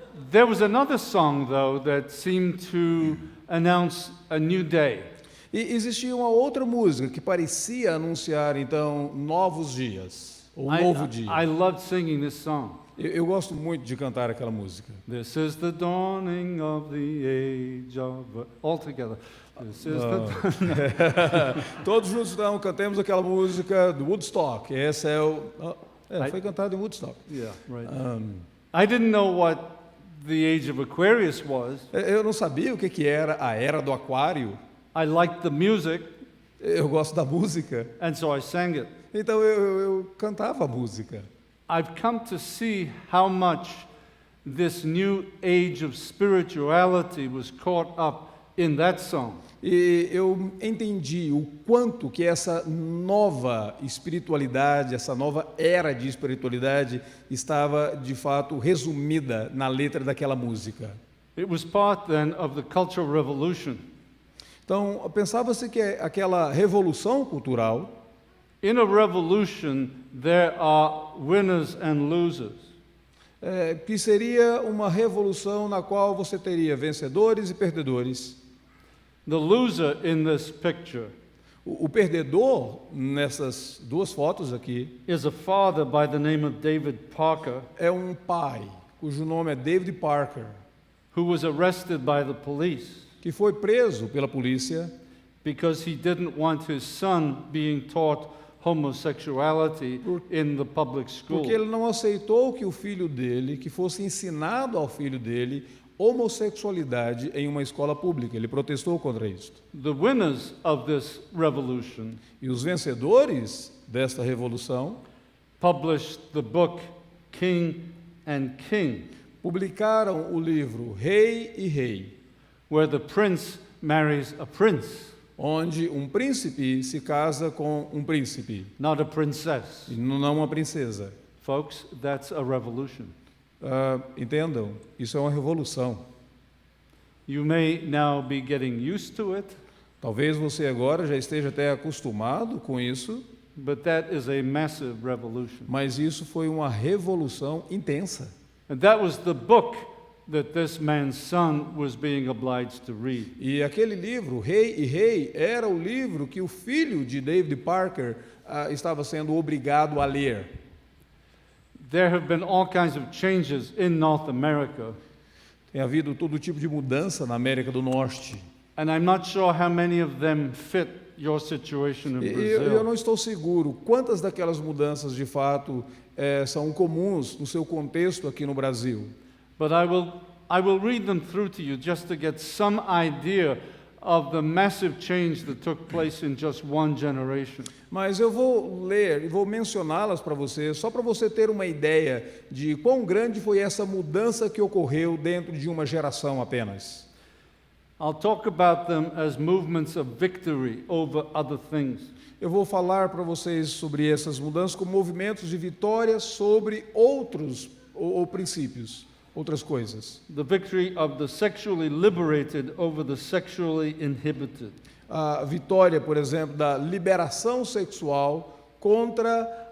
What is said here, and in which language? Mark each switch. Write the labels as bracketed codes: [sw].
[en] There was another song, though, that seemed to announce a new day. [pt] E existia uma outra música que parecia anunciar, então, novos dias, ou um novo dia. [en] I loved singing this song. [pt] Eu gosto muito de cantar aquela música. [en] This is the dawning of the age of... All together. This is [pt] Todos juntos, então, cantemos aquela música do Woodstock. Esse é foi cantado em Woodstock. [en] Yeah, right. I didn't know what the age of Aquarius was. [pt] Eu não sabia o que era a Era do Aquário. [en] I liked the music, [pt] Eu gosto da música. [en] and so I sang it. [pt] Então eu cantava a música. [en] I've come to see how much this new age of spirituality was caught up in that song. [pt] E eu entendi o quanto que essa nova espiritualidade, essa nova era de espiritualidade estava, de fato, resumida na letra daquela música. [en] It was part then of the Cultural Revolution. [pt] Então, pensava-se que aquela revolução cultural, [en] In a revolution, there are winners and losers. [pt] que seria uma revolução na qual você teria vencedores e perdedores. [en] The loser in this picture [pt] O perdedor, nessas duas fotos aqui, [en] is a father by the name of David Parker, [pt] é um pai, cujo nome é David Parker, [en] who was arrested by the police [pt] que foi preso pela polícia [en] because he didn't want his son being taught homosexuality in the public school. [pt] porque ele não aceitou que o filho dele, que fosse ensinado ao filho dele homossexualidade em uma escola pública. Ele protestou contra isso. [en] The winners of this revolution [pt] E os vencedores desta revolução [en] published the book King and King, [pt] publicaram o livro Rei e Rei, [en] where the prince marries a prince, [pt] onde um príncipe se casa com um príncipe, [en] not a princess. [pt] e não uma princesa. [en] Folks, that's a revolution. [pt] Entendam, isso é uma revolução. [en] You may now be getting used to it, [pt] Talvez você agora já esteja até acostumado com isso, [en] but that is a massive revolution. [pt] mas isso foi uma revolução intensa. [en] And that was the book that this man's son was being obliged to read. [pt] E aquele livro, Rei e Rei, era o livro que o filho de David Parker estava sendo obrigado a ler. [en] There have been all kinds of changes in North America, [pt] Tem havido todo tipo de mudança na América do Norte. [en] and I'm not sure how many of them fit your situation in [pt] E eu não [en] Brazil. [pt] estou seguro quantas daquelas mudanças de fato são comuns no seu contexto aqui no Brasil. [en] But I will read them through to you just to get some idea of the massive change that took place in just one generation. [pt] Mas eu vou ler e vou mencioná-las para você, só para você ter uma ideia de quão grande foi essa mudança que ocorreu dentro de uma geração apenas. [en] I'll talk about them as movements of victory over other things. [pt] Eu vou falar para vocês sobre essas mudanças como movimentos de vitória sobre outros ou princípios, outras coisas. [en] The victory of the sexually liberated over the sexually inhibited. [pt] A vitória, por exemplo, da liberação sexual contra